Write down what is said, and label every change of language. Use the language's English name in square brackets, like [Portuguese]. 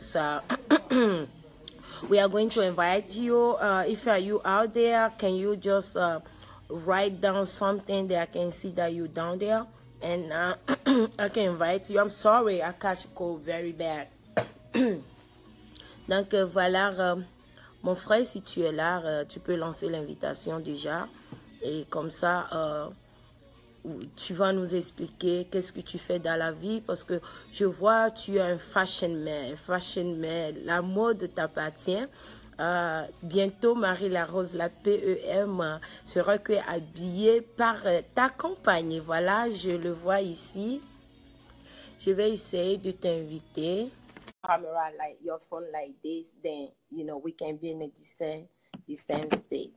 [English] So we are going to invite you. If you out there, can you just write down something that I can see that you down there, and I can invite you. I'm sorry, I catch cold very bad. [French] Donc voilà, mon frère, si tu es là, tu peux lancer l'invitation déjà, et comme ça tu vas nous expliquer qu'est-ce que tu fais dans la vie, parce que je vois tu es un fashion man, la mode t'appartient. Bientôt Marie-La-Rose, la PEM, sera habillée par ta compagne. Voilà, je le vois ici. Je vais essayer de t'inviter. [English] Camera like your phone like this, then you know we can be in a distant state.